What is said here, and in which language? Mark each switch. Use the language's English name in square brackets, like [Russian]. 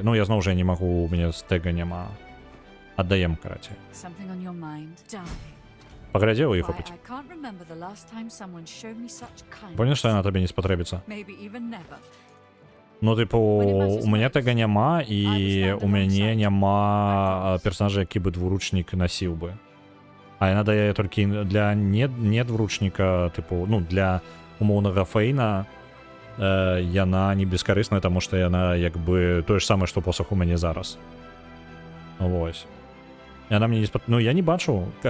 [Belarusian] Ну, я зноў жа не магу, у мяне з тега няма. Аддаем, карацей. [English] Something on your mind? Die. [Belarusian] Паглядзеў іх [English] Why, [Belarusian] опыт. [English] I can't remember the last time someone showed me such kindness. [Belarusian] Понял, што яна табе не спатрэбіцца? [English] Maybe even never. [Belarusian] Ну, типу, у мяне тега няма, і у мяне няма персонажа, які бы двуручнік насіў бы. А яна дае толькі для не двуручніка, типу, ну, для умоўнага Фейна, яна не бескарысная, таму што яна як бы тое ж самае, што посах у мяне зараз. Вось. Яна мне не спат... Ну, я не бачу.